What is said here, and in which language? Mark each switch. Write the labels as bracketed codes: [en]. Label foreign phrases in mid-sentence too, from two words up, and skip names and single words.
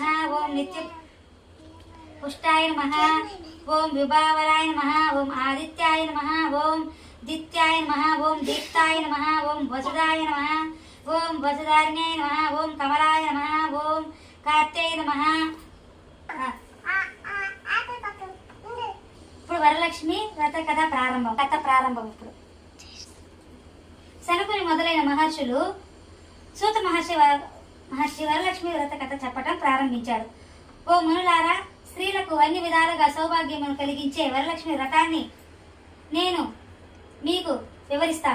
[sa] ओम नित्य पुष्टाय नमः। ओम विभावराय नमः। ओम आदित्याय नमः। ओम दित्याय नमः। ओम दीप्ताय नमः। ओम वसुदाय नमः। ओम वसुधारिण्याय नमः। ओम कमलाय नमः। ओम कार्त्याय नमः। [te] ఇప్పుడు వరలక్ష్మి వ్రత కథ ప్రారంభం ఇప్పుడు శనకుని మొదలైన మహర్షులు సూత మహర్షి వరలక్ష్మి వ్రత కథ చెప్పటం ప్రారంభించాడు. ఓ మునులారా, స్త్రీలకు అన్ని విధాలుగా సౌభాగ్యమును కలిగించే వరలక్ష్మి వ్రతాన్ని నేను మీకు వివరిస్తాను.